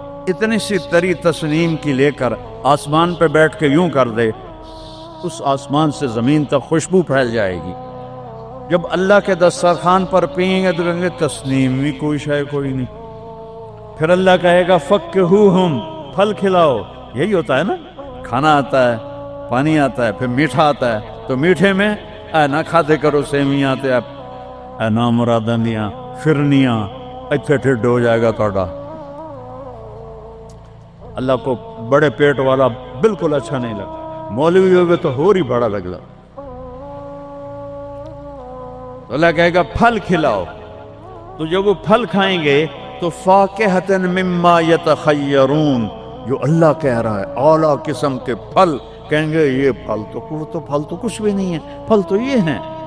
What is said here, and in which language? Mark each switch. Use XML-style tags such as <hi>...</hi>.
<ur>اتنی سی تری تسنیم کی لے کر آسمان پہ بیٹھ کے یوں کر دے, اس آسمان سے زمین تک خوشبو پھیل جائے گی. جب اللہ کے دسترخوان پر پئیں گے تو کہیں گے تسنیم بھی کوئی شے کوئی نہیں. پھر اللہ کہے گا فکہوہم, پھل کھلاؤ. یہی ہوتا ہے نا, کھانا آتا ہے, پانی آتا ہے, پھر میٹھا آتا ہے.</ur> <pa>تو میٹھے میں اے نہ کھاتے کرو سیویاں تے اے نامراداں دیاں فرنیاں, اتھے ٹھڈ ہو جائے گا تہاڈا.</pa> <ur>اللہ کو بڑے پیٹ والا بالکل اچھا نہیں لگتا. مولوی ہوگے تو ہی بڑا لگتا. تو اللہ کہے گا پھل کھلاؤ. تو جب وہ پھل کھائیں گے تو</ur> <ar>فاکہۃ مما یتخیرون,</ar> <ur>جو اللہ کہہ رہا ہے اعلیٰ قسم کے پھل, کہیں گے یہ پھل تو کچھ بھی نہیں ہے, پھل تو یہ ہیں.</ur>